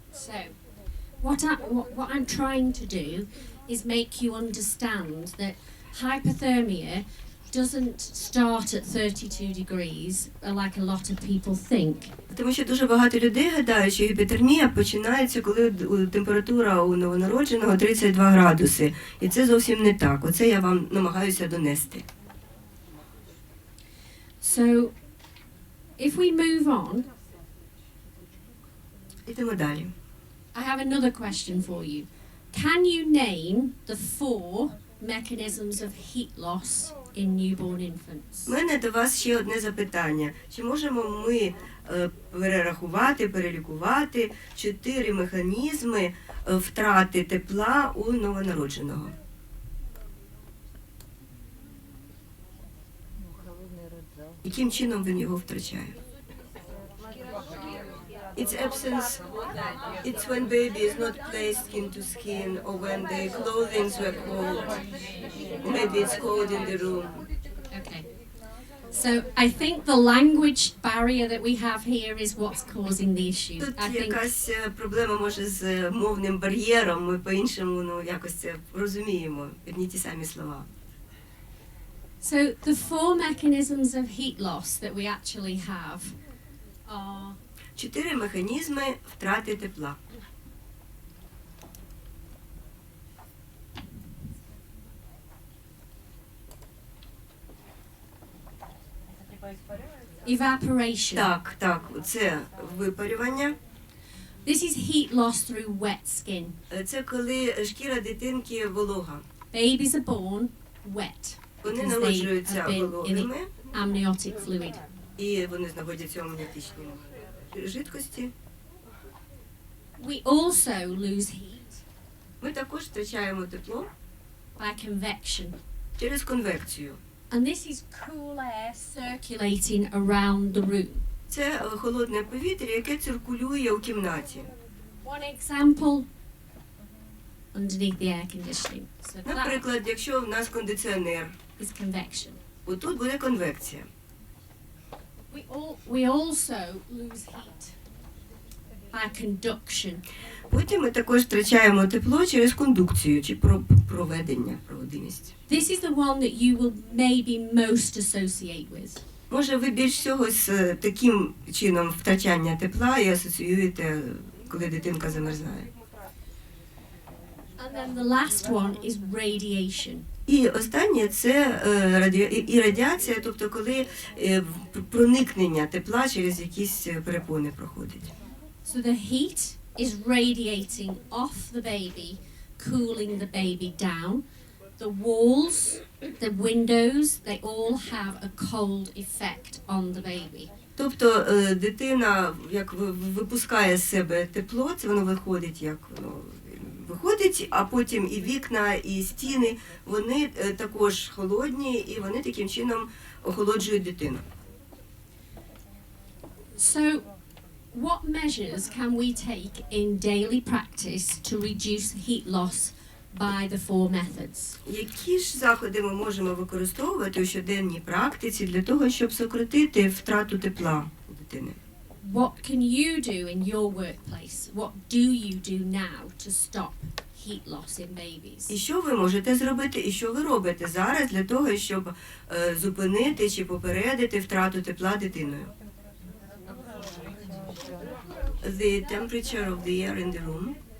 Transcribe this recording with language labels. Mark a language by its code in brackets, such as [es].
[en] So, what I'm trying to do is make you understand that hypothermia doesn't start at 32 degrees like a lot of people think. [uk] Тому що дуже багато людей гадають, що гіпотермія починається, коли температура у новонародженого 32 градуси. І це зовсім не так. Оце я вам намагаюся донести. [en] So, if we move on, [uk] Ідемо далі. [en] I have another question for you. Can you name the 4 mechanisms of heat loss in newborn infants? [uk] У мене до вас ще одне запитання. Чи можемо ми перерахувати, перелікувати 4 механізми втрати тепла у новонародженого? Яким чином він його втрачає? [en] It's absence. It's when baby is not placed skin to skin, or when the clothing were cold. Maybe it's cold in the room. Okay. So I think the language barrier that we have here is what's causing the issue. [uk] Тут [en] I think [uk] якась проблема може з мовним бар'єром. Ми по-іншому якось це розуміємо. Одні ті самі слова. [en] so. The 4 mechanisms of heat loss that we actually have are [uk] 4 механізми втрати тепла. [en] Evaporation. [uk] Так, так, це випарювання. [en] This is heat loss through wet skin. [uk] Це коли шкіра дитинки волога. [en] Babies are born wet [uk] Вони [en] because they [uk] народжуються [en] have been in [uk] вологими, [en] the amniotic fluid. [uk] і вони знаходяться у амніотичній жидкості. [en] We also lose heat [uk] Ми також втрачаємо тепло [en] by convection. [uk] через конвекцію. [en] And this is cool air circulating around the room. [uk] Це холодне повітря, яке циркулює у кімнаті. [en] One example, underneath the air conditioning. So that [uk] Наприклад, якщо в нас кондиціонер, [en] is convection. [uk] отут буде конвекція. [en] We also lose heat by conduction. [uk] Потім ми також втрачаємо тепло через кондукцію чи проведеність. [en] This is the one that you will maybe most associate with. [uk] Може, ви більш всього з таким чином втрачання тепла і асоціюєте, коли дитинка замерзає. [en] And then the last one is radiation. [uk] І останнє – це радіація, тобто коли проникнення тепла через якісь перепони проходить. [en] So the heat is radiating off the baby, cooling the baby down. The walls, the windows, they all have a cold effect on the baby. [uk] Тобто дитина як випускає з себе тепло, це воно виходить, як воно виходить, а потім і вікна, і стіни, вони також холодні, і вони таким чином охолоджують дитину. [en] So, what measures can we take in daily practice to reduce heat loss by the 4 methods? [uk] Які ж заходи ми можемо використовувати у щоденній практиці для того, щоб сократити втрату тепла у дитини? [en] What can you do in your workplace? What do you do now to stop heat loss in babies? [uk] І що ви можете зробити, і що ви робите зараз для того, щоб зупинити чи попередити втрату тепла дитиною? [en] The temperature of the air in the room.